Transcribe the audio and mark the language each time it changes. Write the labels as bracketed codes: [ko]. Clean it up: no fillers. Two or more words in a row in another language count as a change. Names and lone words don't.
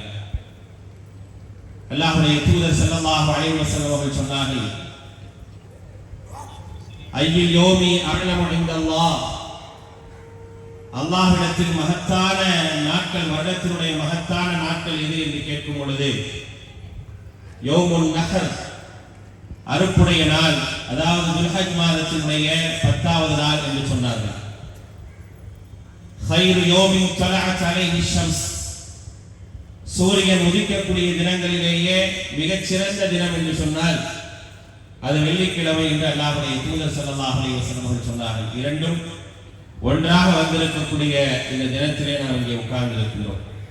[ta] அல்லாஹ்வுடைய தூதர் [ar] صلى الله عليه وسلم [ta] அவர்கள் சொன்னார்கள், [ar] أي اليوم أعظم عند الله, [ta] அல்லாஹ்விடத்தில் மகத்தான நாட்கள், வருடத்தினுடைய மகத்தான நாட்கள் எது என்று கேட்கும் பொழுது [ar] يوم النحر, [ta] அறுப்புடைய நாள், அதாவது துல்ஹஜ் மாதத்தினுடைய 10வது நாள் என்று சொன்னார்கள். [ar] خير يوم طلعت عليه الشمس, [ta] சூரியன் உதிக்கக்கூடிய தினங்களிலேயே மிகச் சிறந்த தினம் என்று சொன்னால் அது வெள்ளிக்கிழமை என்று அல்லாஹ்வுடைய தூதர் [ar] صلى الله عليه وسلم [ta] அவர்கள் சொன்னார்கள். இரண்டும் ஒன்றாக வந்திருக்கக்கூடிய இந்த தினத்திலே நாம் இங்கே உட்கார்ந்து இருக்கின்றோம்.